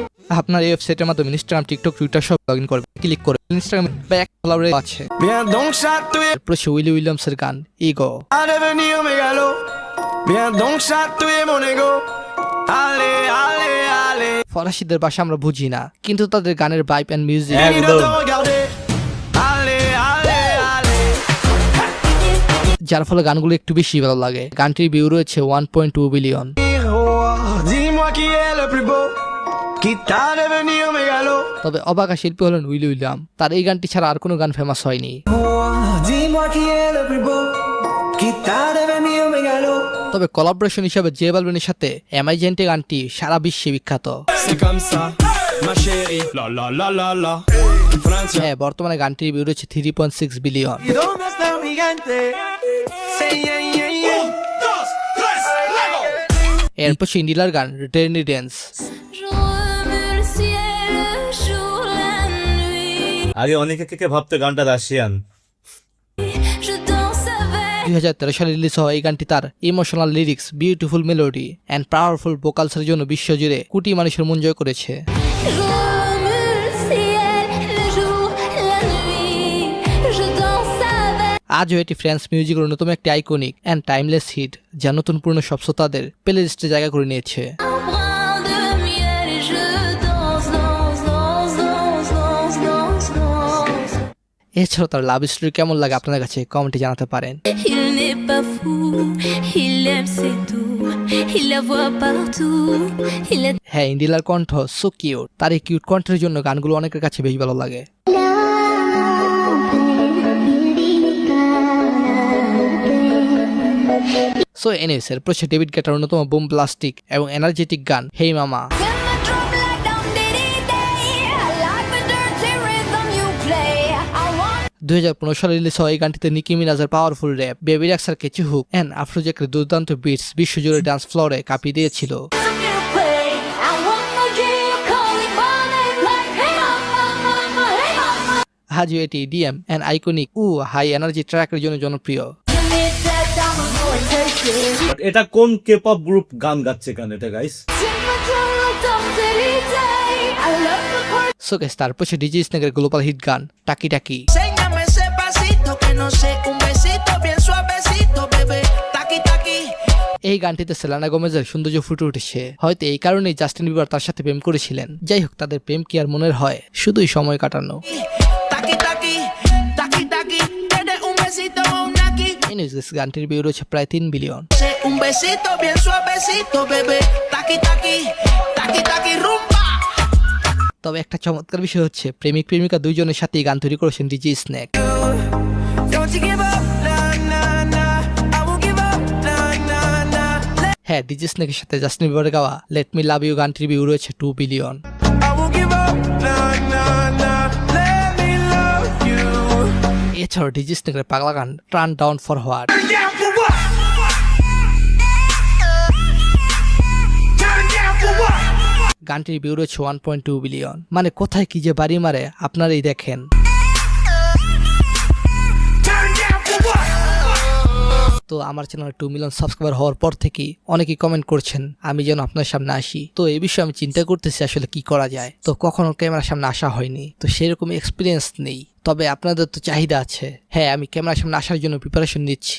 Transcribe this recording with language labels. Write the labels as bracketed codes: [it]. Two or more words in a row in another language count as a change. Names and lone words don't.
[bn] আপনার এই ওয়েবসাইটের মাধ্যমে ইনস্টাগ্রাম, টিকটক, টুইটার সব [en] log in [bn] করবেন। ক্লিক করে ইনস্টাগ্রামে ব্যাক ফলোয়ারে আছে। [fr] Viens donc chatouiller, [bn] এরপর সে উইলি উইলিয়ামসের গান ইগো। [fr] à devenir mégalo. Viens donc chatouiller mon ego. Allez, allez, allez. [bn] ফরাসিদের ভাষা আমরা বুঝি না, কিন্তু তাদের গানের [en] vibe and music [fr] Fini de [bn] একদম। [fr] te regarder. Allez, allez, allez. [bn] যার ফলে গানগুলো একটু বেশি ভালো লাগে। গানটির ভিউ রয়েছে 1.2 বিলিয়ন। [fr] Miroir, dis-moi qui est le plus beau. Quitte à devenir mégalo. [bn] তবে অবাকা শিল্পী হলেন উইলি উইলিয়াম। তার এই গানটি ছাড়া আর কোনো গান ফেমাস হয়নি। [fr] Dis-moi qui est le plus beau. Quitte à devenir mégalo. [bn] তবে কোলাবোরেশন হিসেবে জে বালভিনের সাথে এমআইজেন্টি গানটি সারা বিশ্বে বিখ্যাত। [fr] C'est comme ça, ma chérie. La la la la la. Francia. [bn] হ্যাঁ, বর্তমানে গানটির ভিউ রয়েছে 3.6 বিলিয়ন। [es] ¿Y dónde está mi gente? [en] Say yeah, yeah, yeah. [bn] এরপর সেই নীলার গান রিটার্নি ড্যান্স। [fr] Je remue le ciel, le jour, la nuit. [bn] আগে অনেকে কে ভাবতো গানটা রাশিয়ান। [fr] Je danse avec [bn] 2013 সালে রিলিজ হওয়া এই গানটি তার [en] emotional lyrics, beautiful melody and powerful vocals [bn] জন্য বিশ্বজুড়ে কোটি মানুষের মন জয় করেছে। [fr] Je remue le ciel, le jour, la nuit. Je danse avec [bn] আজও এটি ফ্রেঞ্চ মিউজিকের অন্যতম একটি [en] iconic and timeless hit, [bn] যা নতুন পুরনো সব শ্রোতাদের প্লেলিস্টে জায়গা করে নিয়েছে। [fr] un brin de miel et je danse, danse, danse, danse, danse, danse, danse. [bn] এছাড়াও তার [en] love story [bn] কেমন লাগে আপনাদের কাছে কমেন্টে জানাতে পারেন। [fr] Il n'est pas fou, il aime c'est tout, il la voit partout, il est [bn] হ্যাঁ, ইন্ডিলার কণ্ঠ [en] so cute. [bn] তার এই কিউট কণ্ঠের জন্য গানগুলো অনেকের কাছে বেশ ভালো লাগে। [en] so anyways, [bn] এরপর সে ডেভিড গেটার অন্যতম বুম ব্লাস্টিক এবং এনার্জেটিক গান হেই মামা। [en] When the drum like dum diddy day, I like the dirty rhythm you play. I want [bn] 2015 সালে রিলিজ হওয়া এই গানটিতে নিকি মিনাজের [en] powerful rap, [bn] বেবি র্যাক্সার [en] catchy hook and [bn] আফরোজ্যাকের দুর্দান্ত বিটস বিশ্বজুড়ে ডান্স ফ্লোরে কাঁপিয়ে দিয়েছিল। [en] rhythm you play. I want no dream calling my name like hey mama, hey mama. [bn] আজও এটি [en] EDM and iconic high energy track [bn] জন্য জনপ্রিয়। [en] You need that diamond, go and take it. [bn] বাট এটা কোন [en] K-pop group [bn] গান গাচ্ছে গান এটা গাইস? [en] Take my drum like dum diddy day. I love the part. so guys, [bn] তারপর সে ডিজি স্নেকের [en] global hit [bn] গান টাকি টাকি। [es] Enséñame ese pasito que no sé, un besito bien suavecito, bebé. Taqui, taqui. [bn] এই গানটিতে সেলেনা গোমেজের সৌন্দর্য ফুটে উঠেছে। হয়তো এই কারণেই জাস্টিন বিবার তার সাথে প্রেম করেছিলেন। যাই হোক, তাদের প্রেম কি আর মনের হয়, শুধুই সময় কাটানো। [es] Taqui, taqui. Taqui, taqui. ¿Quieres un besito o un aquí? [bn] এনিওয়েজ, গানটির ভিউ রয়েছে প্রায় 3 বিলিয়ন। [es] Un besito bien suavecito, bebé. Taqui, taqui. Taqui, taqui, rumba. [bn] তবে একটা চমৎকার বিষয় হচ্ছে প্রেমিক প্রেমিকা দুইজনের সাথেই গান তৈরি করেছেন ডিজি স্নেক। [en] Don't you give up, nah, nah, nah. I won't give up, nah, nah, nah. [bn] হ্যাঁ, ডিজি স্নেকের সাথে জাস্টিন বিবারের গাওয়া লেট মি লাভ ইউ গানটির ভিউ রয়েছে 2 বিলিয়ন। [en] I won't give up, nah, nah, nah. Let me love you. [bn] এছাড়াও ডিজি স্নেকের পাগলা গান টার্ন ডাউন ফর হোয়াট [en] Turn down for what? Turn down for what? [bn] গানটির ভিউ রয়েছে 1.2 বিলিয়ন। মানে কোথায় কি যে বাড়ি মারে আপনারাই দেখেন। [en] Turn down for what? [bn] তো আমার চ্যানেলে 2 মিলিয়ন সাবস্ক্রাইবার হওয়ার পর থেকেই অনেকেই কমেন্ট করছেন আমি যেন আপনার সামনে আসি। তো এই বিষয়ে আমি চিন্তা করতেছি আসলে কি করা যায়। তো কখনো ক্যামেরার সামনে আসা হয়নি, তো সেরকম এক্সপিরিয়েন্স নেই। তবে আপনাদের তো চাহিদা আছে। হ্যাঁ, আমি ক্যামেরার সামনে আসার জন্য প্রিপারেশন নিচ্ছি।